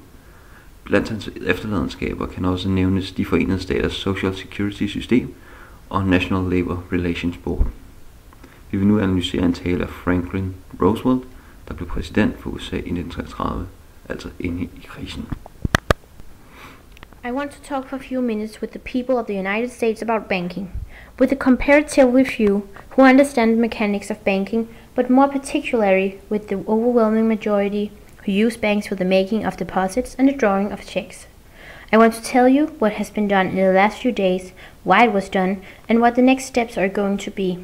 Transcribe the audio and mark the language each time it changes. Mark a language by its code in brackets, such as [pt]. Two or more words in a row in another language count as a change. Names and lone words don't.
[da] Blandt hans efterladenskaber kan også nævnes de Forenede Staters Social Security system og National Labor Relations Board. Vi vil nu analysere en tale af Franklin Roosevelt, der blev præsident for USA i 1933, altså inde i krisen. [en] I want to talk for a few minutes with the people of the United States about banking, with the comparatively few who understand the mechanics of banking, but more particularly with the overwhelming majority who use banks for the making of deposits and the drawing of checks. I want to tell you what has been done in the last few days, why it was done, and what the next steps are going to be.